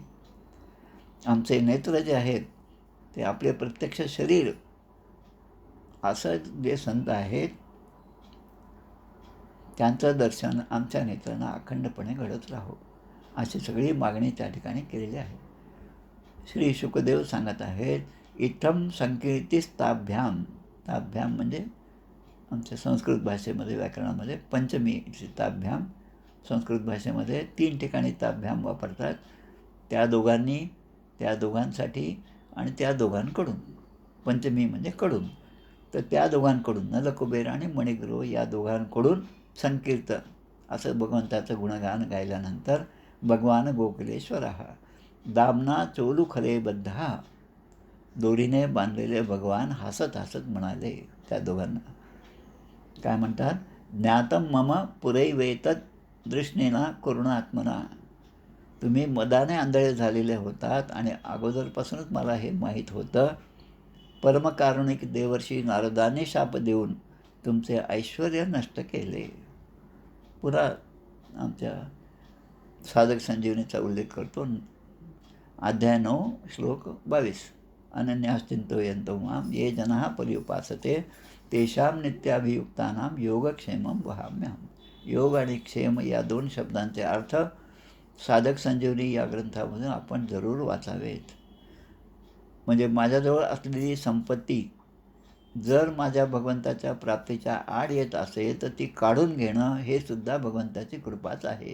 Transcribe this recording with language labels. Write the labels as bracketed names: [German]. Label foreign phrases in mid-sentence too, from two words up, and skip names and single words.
[Marathi] आमचे नेत्र जे आहेत ते आपले प्रत्यक्ष शरीर असं जे संत आहेत त्यांचं दर्शन आमच्या नेत्रांना अखंडपणे घडत राहो अशी सगळी मागणी त्या ठिकाणी केलेली आहे. श्री शुकदेव सांगत आहेत [Sanskrit] इत्थम संकीर्तिस्ताभ्याम. [Marathi] ताभ्याम म्हणजे आमच्या संस्कृत भाषेमध्ये व्याकरणामध्ये पंचमी ताभ्याम. संस्कृत भाषेमध्ये 3 ठिकाणी ताभ्याम वापरतात. त्या दोघांनी, त्या दोघांसाठी आणि त्या दोघांकडून. पंचमी म्हणजे कडून. तर त्या दोघांकडून नलकुबेर आणि मणिग्रीव या दोघांकडून संकीर्तन असं भगवंताचं गुणगान गायल्यानंतर भगवान गोकुलेश्वर [Sanskrit] दामना चोलू खरे बद्धा. [Marathi] दोरीने बांधलेले भगवान हसत हसत म्हणाले त्या दोघांना. काय म्हणतात, [Sanskrit] ज्ञातम मम पुरैवेतद दृष्णेना करुणात्मना. [Marathi] तुम्ही मदाने आंधळे झालेले होतात आणि अगोदरपासूनच मला हे माहीत होतं. परमकारुणिक देवर्षी नारदाने शाप देऊन तुमचे ऐश्वर्य नष्ट केले. पुन्हा आमच्या साधक संजीवनीचा उल्लेख करतो. अध्याय 9 श्लोक 22. [Sanskrit] अनन्याश्चिंतयन्तो मां ये जनाः पर्युपासते तेषां नित्याभियुक्तानां योगक्षेमं वहाम्यहम्. [Marathi] योग आणि क्षेम या 2 शब्दांचे अर्थ साधक संजीवनी या ग्रंथामधून आपण जरूर वाचावेत. म्हणजे माझ्याजवळ असलेली संपत्ती जर माझ्या भगवंताच्या प्राप्तीच्या आड येत असेल तर ती काढून घेणं हे सुद्धा भगवंताची कृपाच आहे.